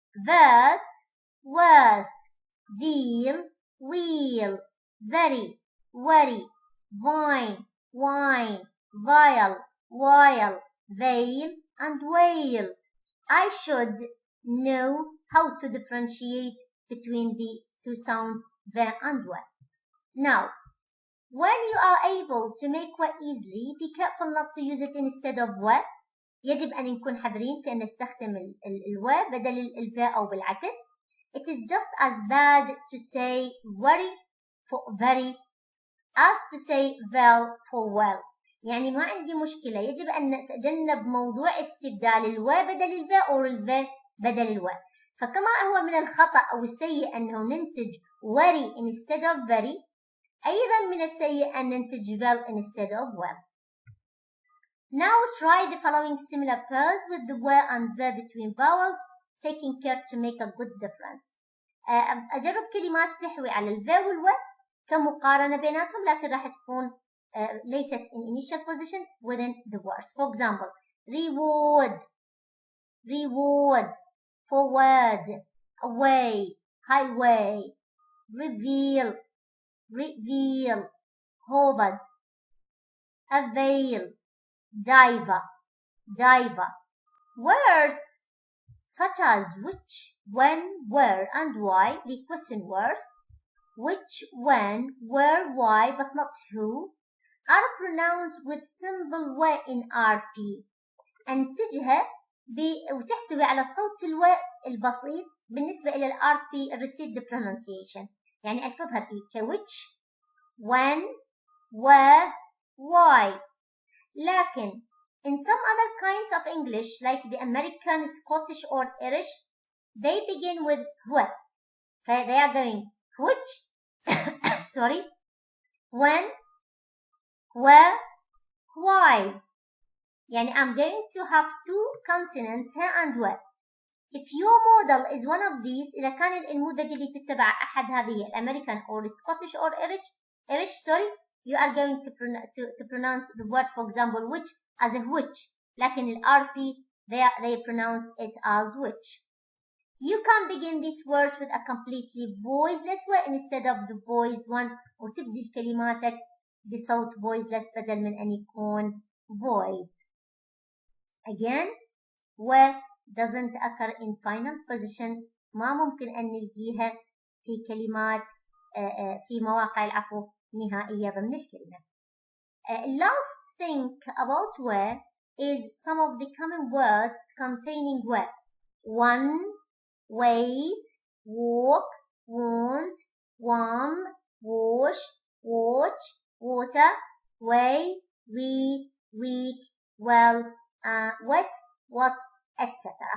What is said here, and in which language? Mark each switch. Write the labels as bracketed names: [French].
[English] Verse, worse, veal, wheel, very, worry, vine, wine, vial, while, veil, and whale. I should know how to differentiate between the two sounds v and w. Now, when you are able to make w easily, be careful not to use it instead of w. [Arabic] يجب أن نكون حذرين في أن نستخدم الو بدل الv أو بالعكس. [English] It is just as bad to say worry for very as to say well for well. [Arabic] يعني ما عندي مشكلة. يجب أن نتجنب موضوع استبدال الو بدل الv أو الv بدل الو. فكما هو من الخطأ أو السيء أنه ننتج [English] worry instead of very، [Arabic] أيضا من السيء أن ننتج [English] well instead of well. Now try the following similar pairs with the w and v between vowels, taking care to make a good difference. [Arabic] أجرب كلمات تحوي على ال v وال w كمقارنة بيناتهم، لكن راح تكون ليست [English] in initial position within the words. For example, reward, reward, forward, away, highway, reveal, reveal, hovered, avail, diver, diver. Words such as which, when, where, and why, the question words, which, when, where, why, but not who, are pronounced with symbol w in RP. [Arabic] أنتجها وتحتوي على صوت الو البسيط بالنسبة إلى ال RP received pronunciation. يعني ألفظها [English] which, when, where, why. لكن in some other kinds of English, like the American, Scottish, or Irish, they begin with wh. They are going which, sorry, when, where, why. يعني I'm going to have two consonants h and w. If your model is one of these، [Arabic] إذا كان النموذج اللي تتبع أحد هذه الأمريكان [English] or Scottish or Irish, sorry, you are going to pronounce the word, for example, which as a which. لكن ال RP they pronounce it as which. You can begin these words with a completely voiceless way instead of the voiced one، [Arabic] وتبدي كلماتك بصوت voiceless بدل من أن يكون voiced. [English] Again, doesn't occur in final position. [Arabic] ما ممكن أن نلقيها في كلمات في مواقع العفو نهائية ضمن الكلمة. [English] Last thing about where is some of the common words containing where. One, wait, walk, want, warm, wash, watch, water, way, we, weak, well, wet, what, etc.